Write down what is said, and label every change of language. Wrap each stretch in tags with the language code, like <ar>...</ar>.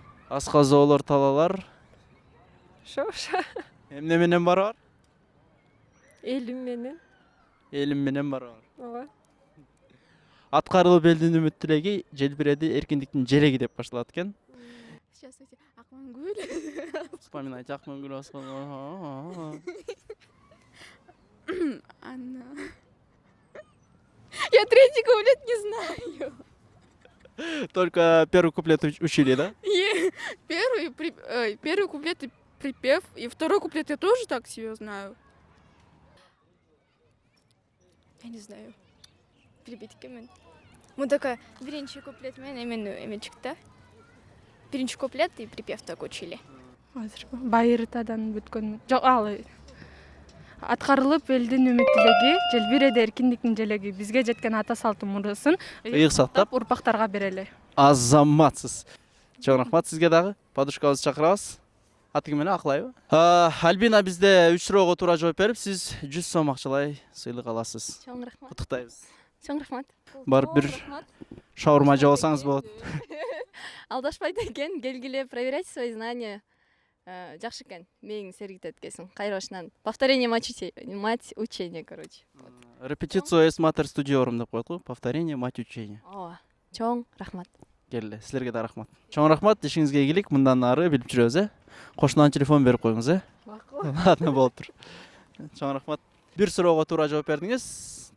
<ky>Аска зоолор талалар. Шоша. Эмне менен барар? Элим менен. Элим менен барар. Ооба. Аткарылып элдин үмүт тилеги, желбиреди эркиндиктин желеги деп башталат экен.</ky> <ru>Сейчас, кстати, Акмангуль. Вспоминайте Акмангуль Асханова. Анна. Я третий куплет не знаю. Только первый куплет учили, да? Первый куплет и припев, и второй куплет я тоже так себе знаю. Я не знаю.</ru> <ky>Билбейт экенмин. Мындай биринчи куплет менен эме чыкты.</ky> <ru>Биринчи куплет и припев так учили.</ru> <ky>Азыр байыртадан бүткөн. Жок, ал аткарылып элдин үмүт тилеги, желбиреди эркиндиктин желеги, бизге жеткен ата салттын мурасын Ыйык сактап урпактарга берели. Азаматсыз. Чоң рахмат сизге дагы. Подружкабызды чакырабыз. Аты ким эле Аклайбы? Альбина бизде 3 суроого туура жооп берип, сиз 100 сом акчалай сыйлык аласыз. Чоң рахмат. Куттуктайбыз. Чоң рахмат. Барып бир шаурма жеп алсаңыз болот. Алдашпайт экен, келгиле,</ky> <ru>проверяйте свои знания.</ru> <ky>Жакшы экен. Мээң сергитет экенсиң. Кайра башынан.</ky> <ru>Повторение мать учения, короче.</ru> <ky>Репетицию эс матер студиорум деп коет го.</ky> <ru>Повторение мать учения.</ru> <ky>Ооба. Чоң рахмат. Келе, силерге да рахмат. Чоң рахмат, ишиңизге ийгилик. Мындан ары билип жүрөбүз, Кошунан телефон берип коюңуз, Ладно, болуптур. Чоң рахмат. Бир суроого туура жооп бердиңиз.</ky>